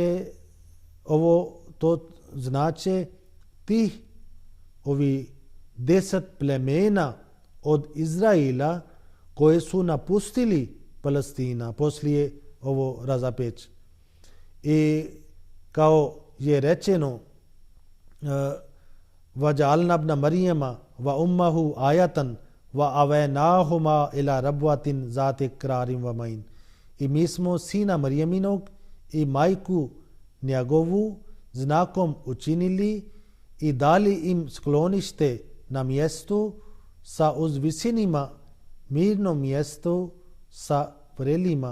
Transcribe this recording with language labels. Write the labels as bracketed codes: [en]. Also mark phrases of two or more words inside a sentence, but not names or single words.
[bs] znači ovi 10 plemena od Izraila koje su napustili Palestina poslije ovo razapeć. I kao je rečeno [ar] وَجَعَلْنَا ابْنَ مَرْيَمَ وَأُمَّهُ آيَةً وَأَوَيْنَاهُمَا إِلَى رَبْوَةٍ ذَاتِ قَرَارٍ وَمَعِينٍ. [bs] I mi smo sina Marijaminog i majku njegovu znakom učinili i dali im sklonište na mjestu sa uzvisinima, mirnom mjestu sa vrelima.